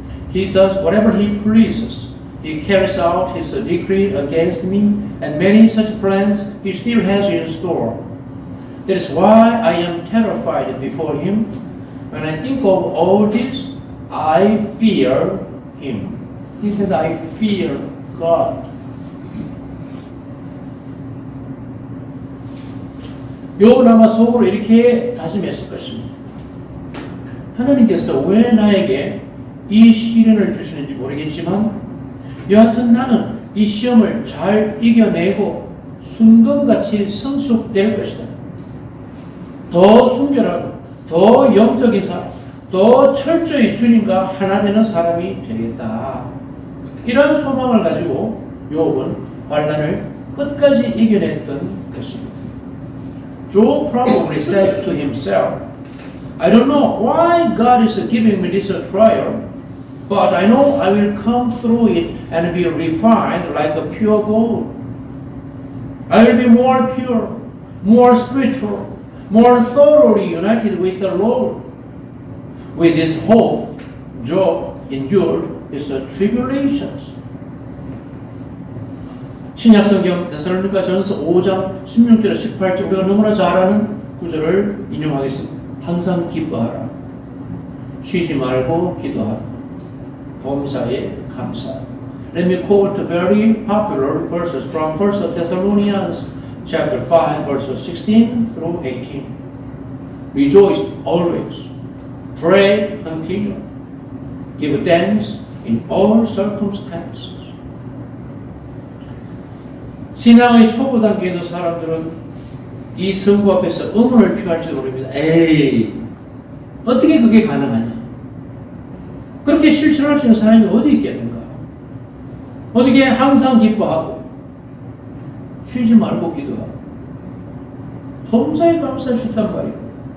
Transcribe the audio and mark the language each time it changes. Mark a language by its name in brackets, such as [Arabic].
[English] He does whatever he pleases. He carries out his decree against me, and many such plans he still has in store. That is why I am terrified before him. When I think of all this, I fear him. He said, I fear God. [Korean] 욥은 아마 속으로 이렇게 다짐했을 것입니다. 하나님께서 왜 나에게 이 시련을 주시는지 모르겠지만 여하튼 나는 이 시험을 잘 이겨내고 순금같이 성숙될 것이다. 더 순결하고 더 영적인 사람, 더 철저히 주님과 하나 되는 사람이 되겠다. 이런 소망을 가지고 욥은 환난을 끝까지 이겨냈던 것입니다. [English] Job probably said to himself, I don't know why God is giving me this trial, but I know I will come through it and be refined like a pure gold. I will be more pure, more spiritual, more thoroughly united with the Lord. With this hope, Job endured his tribulations. [Korean] 신약성경 데살로니가 전서 5장 16절 18절 우리가 너무나 잘 아는 구절을 인용하겠습니다. 항상 기뻐하라. 쉬지 말고 기도하라. 범사에 감사하라. [English] Let me quote very popular verses from 1 Thessalonians chapter 5 verses 16 through 18. Rejoice always. Pray continually. Give thanks in all circumstances. [Korean] 신앙의 초보 단계에서 사람들은 이 성부 앞에서 의문을 표할지도 모릅니다. 에이, 어떻게 그게 가능하냐? 그렇게 실천할 수 있는 사람이 어디 있겠는가? 어떻게 항상 기뻐하고 쉬지 말고 기도하고 범사에 감사할 수 있단 말이에요.